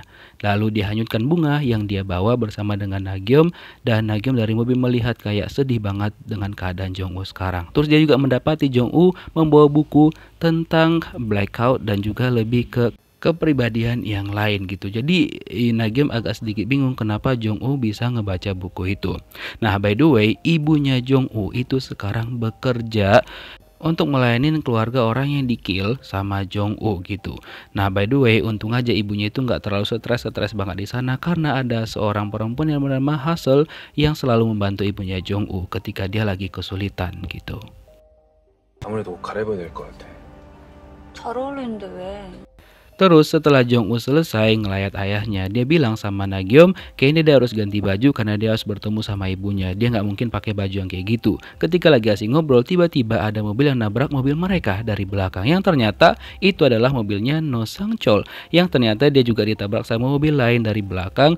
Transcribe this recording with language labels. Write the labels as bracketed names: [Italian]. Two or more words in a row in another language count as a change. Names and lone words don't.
[Indonesian] Lalu dia hanyutkan bunga yang dia bawa bersama dengan Na-gyom, dan Na-gyom dari mobil melihat kayak sedih banget dengan keadaan Jong-woo sekarang. Terus dia juga mendapati Jong-woo membawa buku tentang blackout dan juga lebih ke kepribadian yang lain gitu. Jadi Na-gyom agak sedikit bingung kenapa Jong-woo bisa ngebaca buku itu. Nah, [English] by the way, [Indonesian] ibunya Jong-woo itu sekarang bekerja untuk melayani keluarga orang yang di-kill sama Jong-woo gitu. Nah, [English] by the way, [Indonesian] untung aja ibunya itu nggak terlalu stres banget di sana karena ada seorang perempuan yang bernama Hassel yang selalu membantu ibunya Jong-woo ketika dia lagi kesulitan gitu. [Korean] 아무래도 옷 갈아입어야 될 것 같아. 잘 어울리는데 왜? [Indonesian] Terus setelah Jong-woo selesai ngelayat ayahnya, dia bilang sama Na-gyom kayaknya dia harus ganti baju karena dia harus bertemu sama ibunya. Dia nggak mungkin pakai baju yang kayak gitu. Ketika lagi asing ngobrol, tiba-tiba ada mobil yang nabrak mobil mereka dari belakang, yang ternyata itu adalah mobilnya No Sang-chul, yang ternyata dia juga ditabrak sama mobil lain dari belakang.